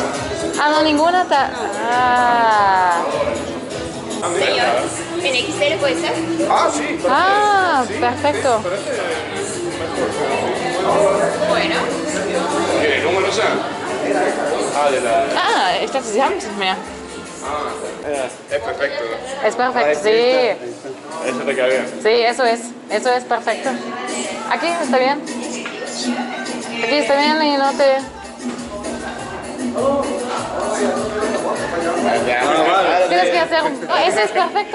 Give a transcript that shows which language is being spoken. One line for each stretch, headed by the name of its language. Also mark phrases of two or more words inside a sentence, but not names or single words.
Spanish: Ah, no, ninguna está. Ah. Señor, ¿en XL puede ser? Ah, sí. Ah, perfecto. Bueno. ¿Qué número son? Ah, de la...
German: Ah, ich dachte, Sie haben es nicht mehr.
Spanish: Es perfecto. Es perfecto, sí. Eso te queda bien. Sí, eso es perfecto. Aquí está bien. Aquí está bien y no te... Tienes que hacer un... Oh, ese es perfecto.